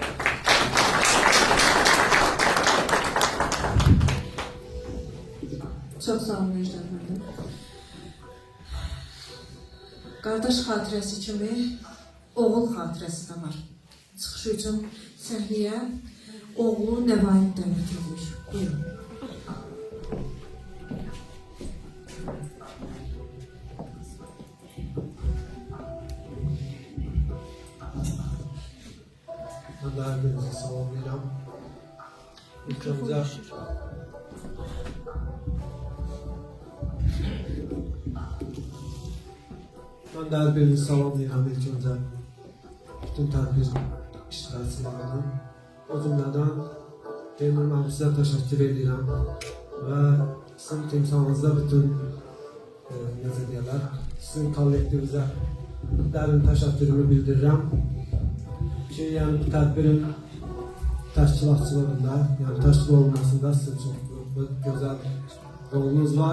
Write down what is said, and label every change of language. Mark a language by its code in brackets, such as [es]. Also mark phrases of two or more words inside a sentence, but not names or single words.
[az] Çox sağ olun Necdet müəllim. Qardaş xatirəsi kimi oğul xatirəsi də var. Çıxışı üçün səhnəyə oğlu Nəvain dəvət edilir. Buyurun. Ben de her birinizi salamlayıram. İlk önce ben de her birinizi salamlayıram ilk önce. Bütün tədbir iştirakçılarına. O cümlədən Teymur müəllim sizə təşəkkür edirəm və sizin timsalınızda bütün necə deyirlər, sizin kollektivizə dərin təşəkkürümü bildirirəm ki, yəni bu tədbirin təşkilatçılığında, yəni təşkil olunmasında sizin çox gözəl rolunuz var.